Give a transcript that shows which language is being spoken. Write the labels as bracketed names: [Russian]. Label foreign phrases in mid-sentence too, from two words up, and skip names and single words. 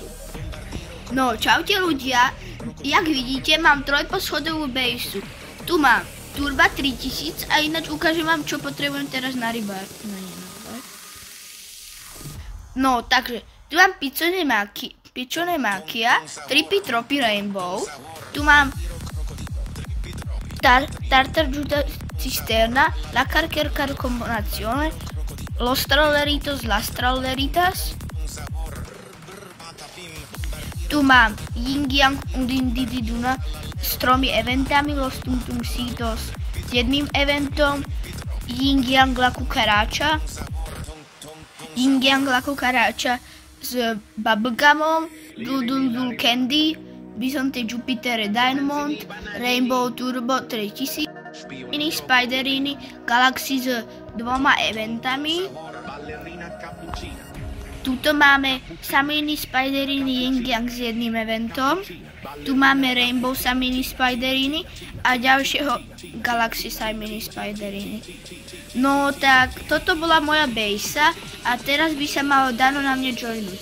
[Slovak] No čaute ľudia, jak vidíte mám trojposchodovú bejsu. Tu mám Turba 3000 a ináč ukážem vám čo potrebujem teraz na rybár. No takže tu mám Piccione Macchia, Trippy Tropy Rainbow, tu mám Tartar Juda Cisterna, La Carcher Combinazione, Los Trolleritos, Las Trolleritas, tu mám Ying Yang Undindididuna s 3 eventami, Los Tumtumcitos s 1 eventom, Ying Yang La Cucaracha, Ying Yang La Cucaracha s Bubblegumom, Dul Candy, Bisonte Jupiter Diamond, Rainbow Turbo 3000, Mini Spiderini, Galaxy s 2 eventami. Tuto máme Samini Spiderini Ying Yang s 1 eventom. Tu máme Rainbow Samini Spiderini a ďalšieho Galaxy Samini Spiderini. No tak, toto bola moja bejsa a teraz by sa malo Dano na mne joinúť.